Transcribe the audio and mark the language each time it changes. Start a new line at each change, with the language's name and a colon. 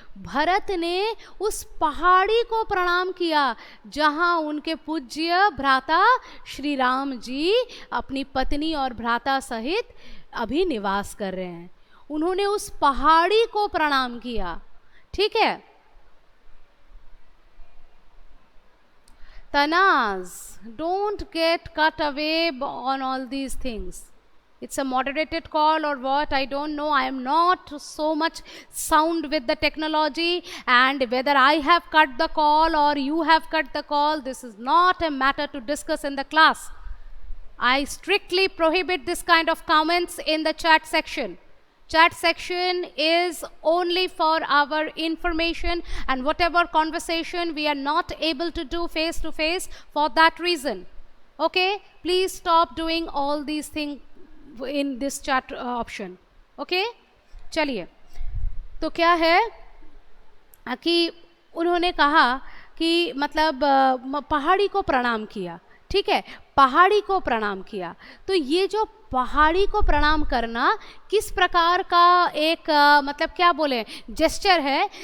Hindi: भरत ने उस पहाड़ी को प्रणाम किया जहां उनके पूज्य भ्राता श्री राम जी अपनी पत्नी और भ्राता सहित अभी निवास कर रहे हैं। उन्होंने उस पहाड़ी को प्रणाम किया। ठीक है।
English: Tanaz, don't get cut away on all these things. It's a moderated call or what, I don't know. I am not so much sound with the technology, and whether I have cut the call or you have cut the call, this is not a matter to discuss in the class. I strictly prohibit this kind of comments in the chat section. Chat section is only for our information, and whatever conversation we are not able to do face to face for that reason. Okay, please stop doing all these things in this chat option.
Hindi: Okay, चलिए। तो क्या है कि उन्होंने कहा कि मतलब पहाड़ी को प्रणाम किया। ठीक है, पहाड़ी को प्रणाम किया। तो ये जो पहाड़ी को प्रणाम करना किस प्रकार का एक मतलब क्या बोले जेस्चर है।